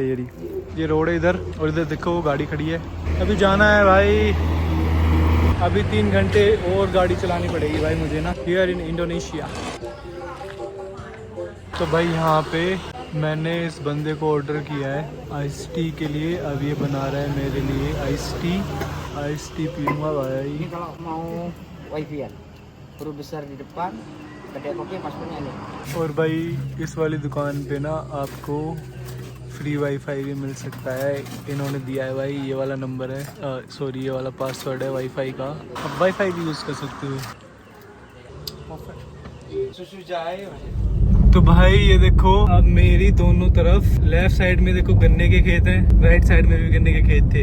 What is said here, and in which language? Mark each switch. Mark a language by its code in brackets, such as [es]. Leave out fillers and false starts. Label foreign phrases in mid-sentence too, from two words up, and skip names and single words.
[hi] ये रोड है इधर, और इधर देखो वो गाड़ी खड़ी है। अभी जाना है भाई, अभी 3 घंटे और गाड़ी चलानी पड़ेगी भाई मुझे ना, [en] here in Indonesia. [hi] तो भाई यहाँ पे मैंने इस बंदे को ऑर्डर किया है [en] ice tea [hi] के लिए। अब ये बना रहा है मेरे लिए [en] ice tea [hi] पीऊँगा भाई। [id] Ini kalau mau wifi-an, huruf besar di depan, kedai kopi paspornya nih. [hi] और भाई इस वाली दुकान पे ना आपको [en] free WiFi [hi] भी मिल सकता है। इन्होंने दिया है भाई, ये वाला नंबर है, सॉरी ये वाला पासवर्ड है वाईफाई का। अब वाईफाई भी यूज़ कर सकते हो। [id] Susu jahe. [hi] तो भाई ये देखो अब मेरी दोनों तरफ, [en] left side [hi] में देखो गन्ने के खेत हैं, [en] right side [hi] में भी गन्ने के खेत थे।